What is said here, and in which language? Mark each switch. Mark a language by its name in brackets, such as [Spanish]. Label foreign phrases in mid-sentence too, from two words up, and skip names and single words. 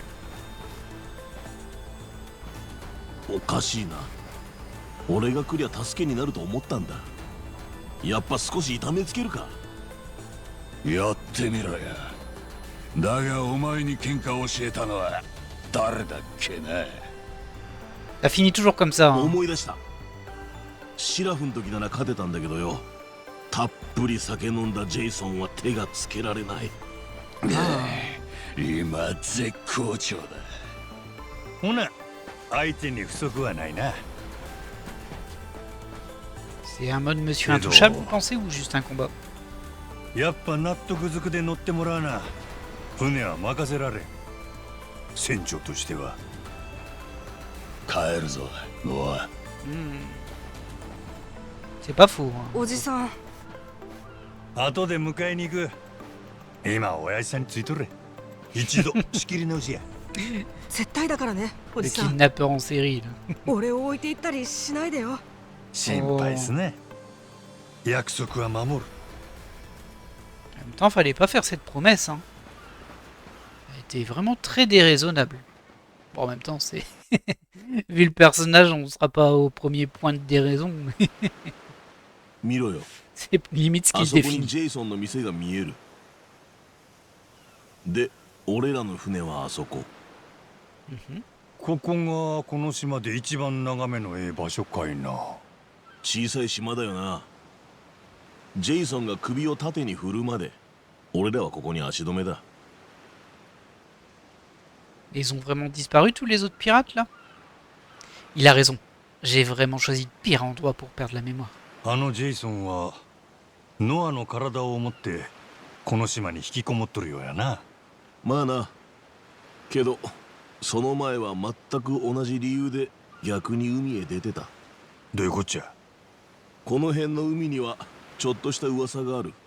[Japanese] おかしいな。俺が来りゃ助けになると思ったんだ。やっぱ少し痛めつけるか。やってみろや。だがお前に喧嘩を教えたのは誰だっけな。 [French] Ça finit toujours comme ça. Hein. [Japanese] 思い出した。シラフの時なら勝てたんだけどよ。たっぷり酒飲んだジェイソンは手がつけられない。今絶好調だ。ほな、相手に不足はないな。 [French] C'est un mode Monsieur Intouchable, vous pensez, ou juste un combat? [Japanese] やっぱ納得づくで乗ってもらわな。船は任せられん。船長としては。帰るぞ、ノア。 [French] C'est pas faux. Hein. [Japanese] おじさん、後で迎えに行く。今親父さんについとれ。一度仕切り直しや。絶対だからね、お [French] Le [Japanese] じさん。 [French] kidnappeur en série. Là. [Japanese] 俺を置いていったりしないでよ。心配すね。約束は守る。 [French] En même temps, fallait pas faire cette promesse. Hein. Elle était vraiment très déraisonnable. Bon, en même temps, c'est... Vu le personnage, on sera pas au premier point de déraison. [Japanese] 見ろよ。 [French] C'est limite ce [Japanese] あ [French] qui [Japanese] そ [French] le [Japanese] こに [French] définit. [Japanese] ジェイソンの店が見える。で、俺らの船はあそこ。ここがこの島で一番眺めのええ場所かいな。小さい島だよな。ジェイソンが首を縦に振るまで、俺らはここに足止めだ。 [French] Ils ont vraiment disparu, tous les autres pirates, là? Il a raison. J'ai vraiment choisi le pire endroit pour perdre la mémoire. [Japanese] あのジェイソンはノアの体を持ってこの島に引きこもっとるようやな。まあな。けど、その前は全く同じ理由で逆に海へ出てた。どういうこっちゃ。この辺の海にはちょっとした噂がある。